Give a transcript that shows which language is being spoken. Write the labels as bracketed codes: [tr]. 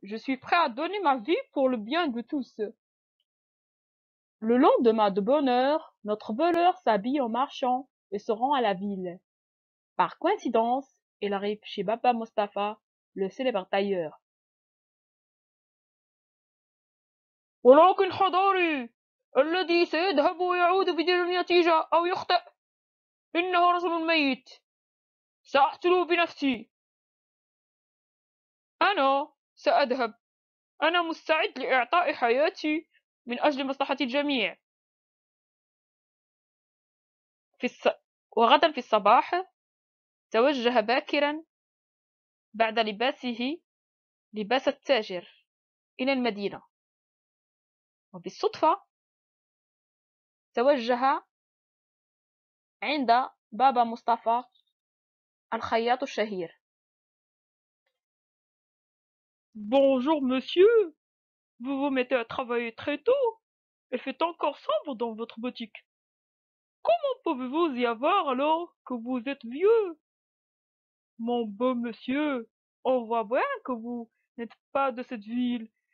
[fr] Je suis prêt à donner ma vie pour le bien de tous. Le lendemain de bonne heure, notre voleur s'habille en marchand et se rend à la ville. Par coïncidence, il arrive chez Baba Mustapha, le célèbre tailleur. [ar] ولكن حضاري، الذي سيذهب ويعود بدون نتيجة أو يخطئ إنه رجل ميت. سأقتله بنفسي. أنا سأذهب. أنا مستعد لإعطاء حياتي من أجل مصلحة الجميع. وغدا في الصباح توجه باكرا بعد لباسه لباس التاجر إلى المدينة، وبالصدفة توجه عند بابا مصطفى الخياط الشهير. [fr] Bonjour monsieur, vous vous mettez à travailler très tôt. Il fait encore sombre dans votre boutique. Comment pouvez-vous y avoir alors que vous êtes vieux? Mon beau monsieur, on voit bien que vous n'êtes pas de cette ville.